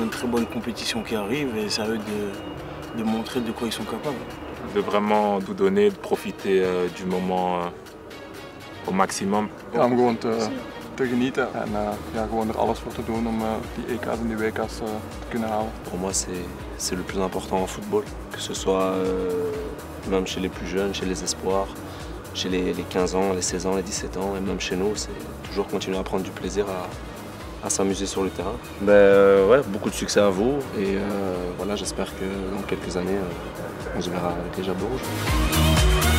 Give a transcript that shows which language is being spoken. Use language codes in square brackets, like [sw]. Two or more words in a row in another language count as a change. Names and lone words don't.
[fr] bonne compétition qui arrive et c'est à eux de montrer de quoi ils sont capables. De vraiment tout donner, de profiter du moment au maximum. [nl] Ja, om gewoon te genieten en ja, gewoon er alles voor te doen om die EK's en die WK's te kunnen halen. [fr] Pour moi, c'est le plus important en football, que ce soit même chez les plus jeunes, chez les espoirs, chez les 15 ans, les 16 ans, les 17 ans, et même chez nous, c'est toujours continuer à prendre du plaisir à s'amuser sur le terrain. Ouais, beaucoup de succès à vous et voilà, j'espère que dans quelques années, on se verra avec les Jables rouges.